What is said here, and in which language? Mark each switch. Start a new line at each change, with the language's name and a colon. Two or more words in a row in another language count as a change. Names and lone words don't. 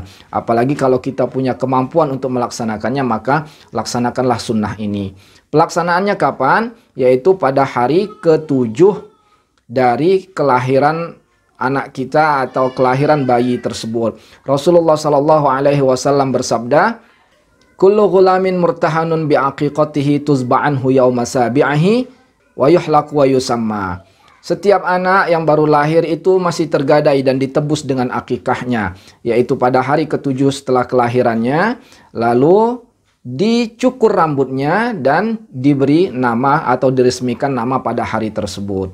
Indonesian: Apalagi kalau kita punya kemampuan untuk melaksanakannya, maka laksanakanlah sunnah ini. Pelaksanaannya kapan? Yaitu pada hari ke-7 dari kelahiran anak kita atau kelahiran bayi tersebut.
Arabic: رسول الله صلى الله عليه وسلم bersabda, "كل غلام مرتهن بعقيقته تذبح عنه يوم سابعه ويحلق ويسمى."
Indonesian: Setiap anak yang baru lahir itu masih tergadai dan ditebus dengan akikahnya, yaitu pada hari ke-7 setelah kelahirannya, lalu dicukur rambutnya dan diberi nama atau diresmikan nama pada hari tersebut.